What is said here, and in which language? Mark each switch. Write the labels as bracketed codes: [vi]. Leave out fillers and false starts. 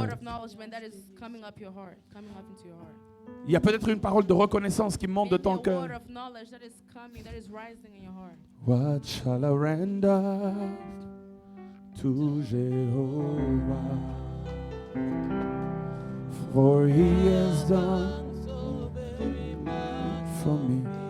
[en] word of acknowledgement that is coming up your heart, coming up into your heart. [fr] Il y a peut-être une parole de reconnaissance qui monte de [en] Maybe [fr] ton [en] a word [fr] cœur. [en] of knowledge that is coming, that is rising in your heart. What shall I render to Jehovah? For he has done so very much for me.